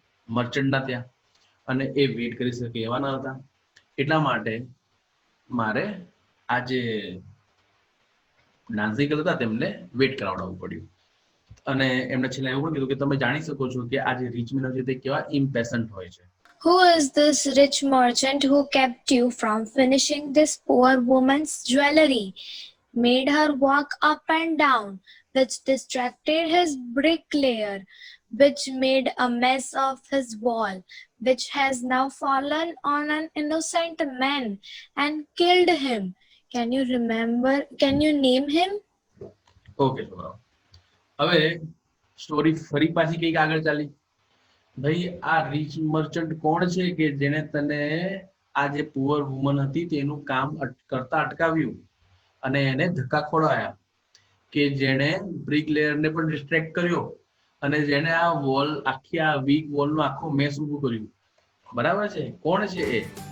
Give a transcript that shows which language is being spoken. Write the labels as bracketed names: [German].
[Gujarati] મર્ચન્ટના ત્યાં, અને એ વેઇટ કરી શકે એવા ન હતા. એટલા માટે મારે આ જે ડાન્સિંગ ગર્લ હતા તેમને વેઇટ કરાવડાવવું પડ્યું. અને એમને છેલ્લે એવું પણ કીધું કે તમે જાણી શકો છો કે આ જે રીચ મેન છે તે કેવા ઇમ્પેશન્ટ હોય છે. [English] Who is this rich merchant who kept you from finishing this poor woman's jewelry, made her walk up and down, which distracted his bricklayer, which made a mess of his wall, which has now fallen on an innocent man and killed him? Can you name him? [Gujarati] Okay છોકરાઓ, હવે story ફરી પાછી કંઈક આગળ ચાલી. ભાઈ આ rich merchant કોણ છે કે જેને તને આ જે પુઅર વુમન હતી તેનું કામ કરતા અટકાવ્યું અને એને ધક્કા ખોડાયા, કે જેણે બ્રિક લેયરને પણ ડિસ્ટ્રેક્ટ કર્યો અને જેણે આ વોલ આખી આ વીક વોલનો આખો મેસ ઊભું કર્યું. બરાબર છે? કોણ છે એ?